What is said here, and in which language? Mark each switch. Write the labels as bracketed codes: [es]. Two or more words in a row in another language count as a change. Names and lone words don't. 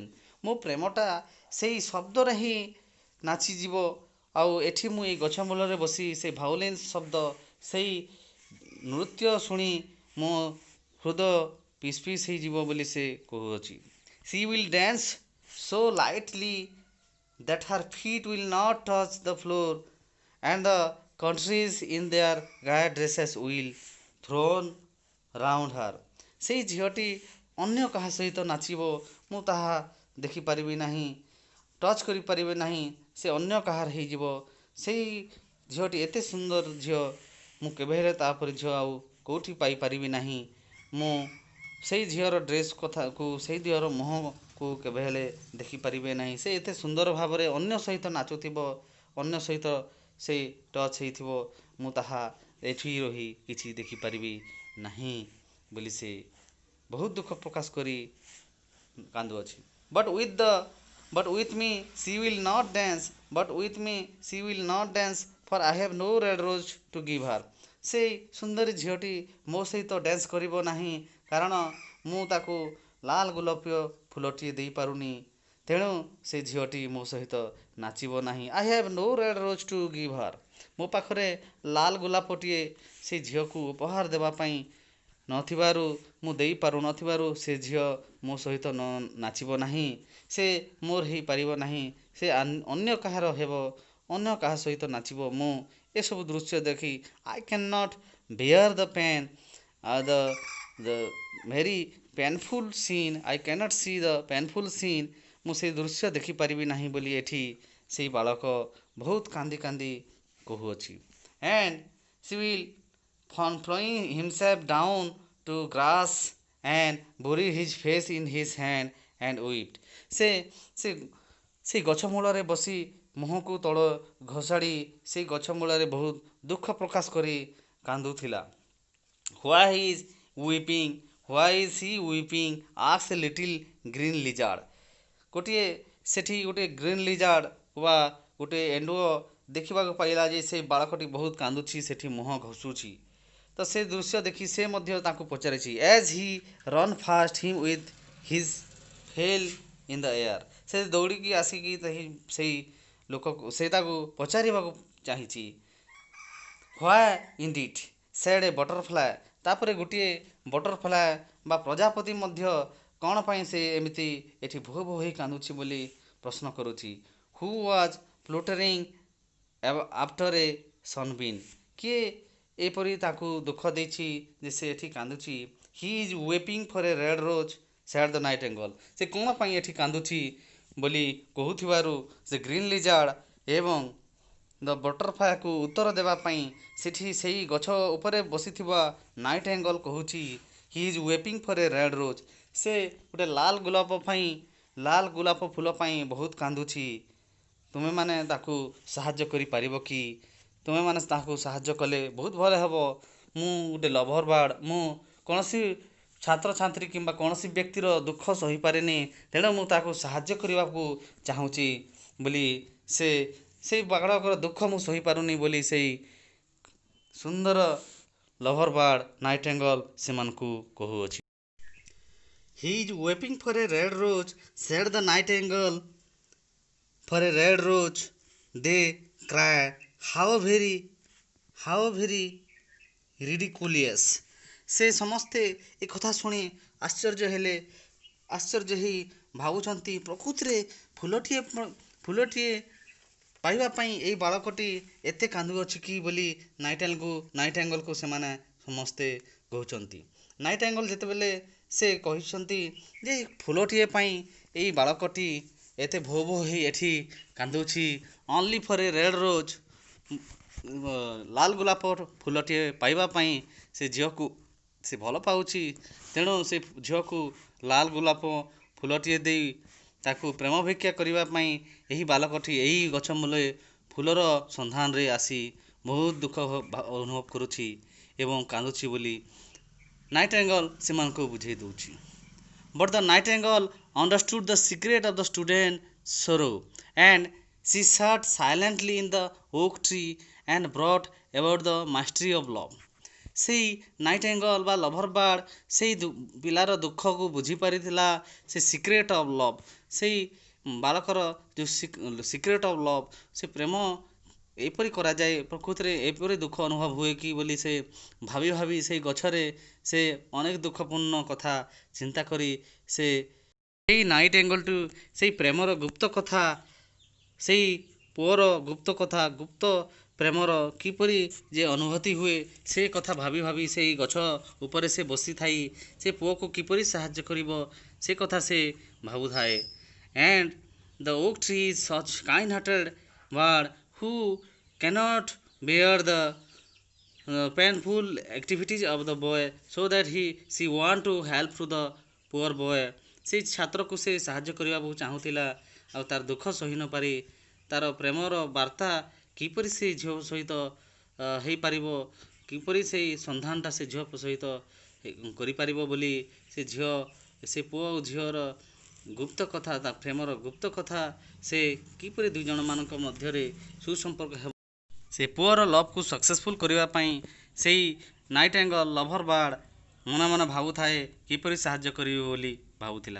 [or] ମୋ ପ୍ରେମଟା ସେଇ ଶବ୍ଦରେ ହିଁ ନାଚିଯିବ। ଆଉ ଏଠି ମୁଁ ଏଇ ଗଛ ମୂଳରେ ବସି ସେଇ ଭାଉଲିନ୍ ଶବ୍ଦ, ସେଇ ନୃତ୍ୟ ଶୁଣି ମୋ ହୃଦୟ [en] piece piece [or] ହେଇଯିବ ବୋଲି ସେ କହୁଅଛି। [en] She will dance so lightly that her feet will not touch the floor and the countries in their gay dresses will thrown round her। [or] ସେଇ ଝିଅଟି ଅନ୍ୟ କାହା ସହିତ ନାଚିବ, ମୁଁ ତାହା ଦେଖିପାରିବି ନାହିଁ, ଟଚ୍ କରିପାରିବେ ନାହିଁ, ସେ ଅନ୍ୟ କାହାର ହେଇଯିବ। ସେଇ ଝିଅଟି ଏତେ ସୁନ୍ଦର ଝିଅ, ମୁଁ କେବେ ହେଲେ ତାପରି ଝିଅ ଆଉ କେଉଁଠି ପାଇପାରିବି ନାହିଁ। ମୁଁ ସେଇ ଝିଅର ଡ୍ରେସ୍ କଥାକୁ, ସେଇ ଝିଅର ମୁହଁକୁ କେବେ ହେଲେ ଦେଖିପାରିବେ ନାହିଁ। ସେ ଏତେ ସୁନ୍ଦର ଭାବରେ ଅନ୍ୟ ସହିତ ନାଚୁଥିବ, ଅନ୍ୟ ସହିତ ସେ ଟଚ୍ ହେଇଥିବ, ମୁଁ ତାହା ଏଠି ରହି କିଛି ଦେଖିପାରିବି ନାହିଁ ବୋଲି ସେ ବହୁତ ଦୁଃଖ ପ୍ରକାଶ କରି କାନ୍ଦୁଅଛି। [en] But with me she will not dance, but with me she will not dance, for I have no red rose to give her। [or] ସେଇ ସୁନ୍ଦରୀ ଝିଅଟି ମୋ ସହିତ ଡ୍ୟାନ୍ସ କରିବ ନାହିଁ, କାରଣ ମୁଁ ତାକୁ ଲାଲ ଗୋଲାପୀୟ ଫୁଲଟିଏ ଦେଇପାରୁନି। ତେଣୁ ସେ ଝିଅଟି ମୋ ସହିତ ନାଚିବ ନାହିଁ। [en] I have no red rose to give her। [or] ମୋ ପାଖରେ ଲାଲ ଗୋଲାପଟିଏ ସେ ଝିଅକୁ ଉପହାର ଦେବା ପାଇଁ ନଥିବାରୁ, ମୁଁ ଦେଇପାରୁନଥିବାରୁ ସେ ଝିଅ ମୋ ସହିତ ନାଚିବ ନାହିଁ, ସେ ମୋର ହେଇପାରିବ ନାହିଁ, ସେ ଅନ୍ୟ କାହାର ହେବ, ଅନ୍ୟ କାହା ସହିତ ନାଚିବ। ମୁଁ ଏସବୁ ଦୃଶ୍ୟ ଦେଖି [en] I cannot bear the pain, the very painful scene, I cannot see the painful scene। [or] ମୁଁ ସେଇ ଦୃଶ୍ୟ ଦେଖିପାରିବି ନାହିଁ ବୋଲି ଏଠି ସେଇ ବାଳକ ବହୁତ କାନ୍ଦି କାନ୍ଦି କହୁଅଛି। [en] And she will throwing himself down to grass and bury his face in his hand and wept। [or] ସେ ସେ ସେଇ ଗଛ ମୂଳରେ ବସି ମୁହଁକୁ ତଳ ଘୋଷାଡ଼ି ସେଇ ଗଛ ମୂଳରେ ବହୁତ ଦୁଃଖ ପ୍ରକାଶ କରି କାନ୍ଦୁଥିଲା। [en] Why is weeping? Why is he weeping? asked a little green lizard। [or] ଗୋଟିଏ ସେଠି ଗୋଟିଏ [en] green lizard [or] ବା ଗୋଟିଏ ଏଣ୍ଡୁଅ ଦେଖିବାକୁ ପାଇଲା ଯେ ସେ ବାଳକଟି ବହୁତ କାନ୍ଦୁଛି, ସେଠି ମୁହଁ ଘଷୁଛି। ତ ସେ ଦୃଶ୍ୟ ଦେଖି ସେ ମଧ୍ୟ ତାଙ୍କୁ ପଚାରିଛି। [en] As he run fast him with his fell in the air। [or] ସେ ଦୌଡ଼ିକି ଆସିକି ସେଇ ଲୋକକୁ ସେ ତାକୁ ପଚାରିବାକୁ ଚାହିଁଛି। [en] Why indeed said a butterfly। [or] ତାପରେ ଗୋଟିଏ ବଟରଫ୍ଲାଏ ବା ପ୍ରଜାପତି ମଧ୍ୟ କ'ଣ ପାଇଁ ସେ ଏମିତି ଏଠି ଭୋ ଭୋ ହୋଇ କାନ୍ଦୁଛି ବୋଲି ପ୍ରଶ୍ନ କରୁଛି। [en] Who was fluttering after a sunbeam। [or] କିଏ ଏପରି ତାକୁ ଦୁଃଖ ଦେଇଛି ଯେ ସେ ଏଠି କାନ୍ଦୁଛି। [en] He is weeping for a red rose said the nightingale। [or] ସେ କ'ଣ ପାଇଁ ଏଠି କାନ୍ଦୁଛି ବୋଲି କହୁଥିବାରୁ ସେ [en] green lizard [or] ଏବଂ ଦ ବଟରଫ୍ଲାଏକୁ ଉତ୍ତର ଦେବା ପାଇଁ ସେଠି ସେଇ ଗଛ ଉପରେ ବସିଥିବା ନାଇଟିଙ୍ଗେଲ୍ କହୁଛି [en] He is weeping for a red rose। [or] ସେ ଗୋଟେ ଲାଲ ଗୋଲାପ ପାଇଁ, ଲାଲ ଗୋଲାପ ଫୁଲ ପାଇଁ ବହୁତ କାନ୍ଦୁଛି। ତୁମେମାନେ ତାକୁ ସାହାଯ୍ୟ କରିପାରିବ କି? ତୁମେମାନେ ତାକୁ ସାହାଯ୍ୟ କଲେ ବହୁତ ଭଲ ହେବ। ମୁଁ ଗୋଟେ [en] lover bird, [or] ମୁଁ କୌଣସି ଛାତ୍ରଛାତ୍ରୀ କିମ୍ବା କୌଣସି ବ୍ୟକ୍ତିର ଦୁଃଖ ସହିପାରେନି, ତେଣୁ ମୁଁ ତାକୁ ସାହାଯ୍ୟ କରିବାକୁ ଚାହୁଁଛି ବୋଲି ସେଇ ବାଳକର ଦୁଃଖ ମୁଁ ସହିପାରୁନି ବୋଲି ସେଇ ସୁନ୍ଦର [en] lover bird [or] ନାଇଟିଙ୍ଗେଲ୍ ସେମାନଙ୍କୁ କହୁଅଛି। [en] He is weeping for a red rose said the nightingale, for a red rose they cry, how very ridiculous। [or] ସେ ସମସ୍ତେ ଏ କଥା ଶୁଣି ଆଶ୍ଚର୍ଯ୍ୟ ହେଇ ଭାବୁଛନ୍ତି, ପ୍ରକୃତିରେ ଫୁଲଟିଏ ପାଇବା ପାଇଁ ଏଇ ବାଳକଟି ଏତେ କାନ୍ଦୁଅଛି କି ବୋଲି ନାଇଟିଙ୍ଗେଲ୍କୁ ସେମାନେ ସମସ୍ତେ କହୁଛନ୍ତି। ନାଇଟିଙ୍ଗେଲ୍ ଯେତେବେଳେ ସେ କହିଛନ୍ତି ଯେ ଫୁଲଟିଏ ପାଇଁ ଏଇ ବାଳକଟି ଏତେ ଭୋ ଭୋ ହେଇ ଏଠି କାନ୍ଦୁଛି, [en] only for a red rose, [or] ଲାଲ ଗୋଲାପ ଫୁଲଟିଏ ପାଇବା ପାଇଁ ସେ ଝିଅକୁ ସେ ଭଲ ପାଉଛି, ତେଣୁ ସେ ଝିଅକୁ ଲାଲ ଗୋଲାପ ଫୁଲଟିଏ ଦେଇ ତାକୁ ପ୍ରେମ ଭିକ୍ଷା କରିବା ପାଇଁ ଏହି ବାଳକଟି ଏହି ଗଛ ମୂଳେ ଫୁଲର ସନ୍ଧାନରେ ଆସି ବହୁତ ଦୁଃଖ ଅନୁଭବ କରୁଛି ଏବଂ କାନ୍ଦୁଛି ବୋଲି ନାଇଟିଙ୍ଗେଲ୍ ସେମାନଙ୍କୁ ବୁଝେଇ ଦେଉଛି। [en] But the nightingale understood the secret of the student's sorrow, and she sat silently in the oak tree and brought about the mastery of love। [or] ସେଇ ନାଇଟିଙ୍ଗେଲ୍ ବା [en] lover bird [or] ସେଇ ପିଲାର ଦୁଃଖକୁ ବୁଝିପାରିଥିଲା। ସେ [en] secret of love, [or] ସେଇ ବାଳକର ଯେଉଁ [en] secret of love, [or] ସେ ପ୍ରେମ ଏପରି କରାଯାଏ, ପ୍ରକୃତିରେ ଏପରି ଦୁଃଖ ଅନୁଭବ ହୁଏ କି ବୋଲି ସେ ଭାବି ଭାବି ସେଇ ଗଛରେ ସେ ଅନେକ ଦୁଃଖପୂର୍ଣ୍ଣ କଥା ଚିନ୍ତା କରି ସେଇ ନାଇଟିଙ୍ଗେଲ୍ଠୁ ସେଇ ପ୍ରେମର ଗୁପ୍ତ କଥା, ସେଇ ପୁଅର ଗୁପ୍ତ କଥା, ଗୁପ୍ତ ପ୍ରେମର କିପରି ଯେ ଅନୁଭୂତି ହୁଏ ସେ କଥା ଭାବି ଭାବି ସେଇ ଗଛ ଉପରେ ସେ ବସିଥାଇ ସେ ପୁଅକୁ କିପରି ସାହାଯ୍ୟ କରିବ ସେ କଥା ସେ ଭାବୁଥାଏ। [en] And the oak tree is such kind-hearted bird who cannot bear the painful activities of the boy, so that she want to help to the poor boy। [or] ସେଇ ଛାତ୍ରକୁ ସେ ସାହାଯ୍ୟ କରିବାକୁ ଚାହୁଁଥିଲା ଆଉ ତାର ଦୁଃଖ ସହି ନ ପାରି ତାର ପ୍ରେମର ବାର୍ତ୍ତା କିପରି ସେ ଝିଅ ସହିତ ହେଇପାରିବ, କିପରି ସେଇ ସନ୍ଧାନଟା ସେ ଝିଅ ସହିତ କରିପାରିବ ବୋଲି ସେ ଝିଅ ସେ ପୁଅ ଓ ଝିଅର ଗୁପ୍ତ କଥା ତା ପ୍ରେମର ଗୁପ୍ତ କଥା ସେ କିପରି ଦୁଇ ଜଣମାନଙ୍କ ମଧ୍ୟରେ ସୁସମ୍ପର୍କ ହେବ ସେ ପୁଅର ଲଭ୍କୁ ସକ୍ସେସଫୁଲ୍ କରିବା ପାଇଁ ସେଇ ନାଇଟିଙ୍ଗେଲ୍ [en] lover bird [or] ମନେ ମନେ ଭାବୁଥାଏ କିପରି ସାହାଯ୍ୟ କରିବ ବୋଲି ଭାବୁଥିଲା।